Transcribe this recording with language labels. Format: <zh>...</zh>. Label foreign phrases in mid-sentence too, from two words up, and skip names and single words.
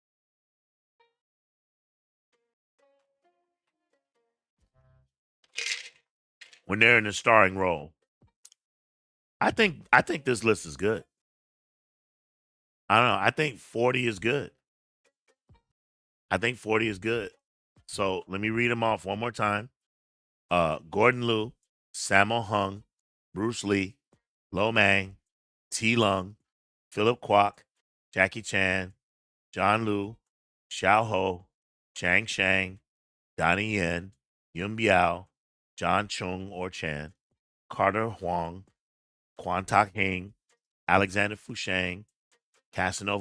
<en>When they're in the starring role. I think this list is good. I don't know. I think 40 is good. I think 40 is good. So let me read them off one more time. Gordon Liu, Sammo Hung, Bruce Lee, Lo Mang, T Lung, Philip Kwok, Jackie Chan, John Liu, Xiao Ho, Chang Shang, Donnie Yen, Yun Biao, John Chung or Chan, Carter Huang, Quan Tak Hing, Alexander Fusheng, Casanova</en>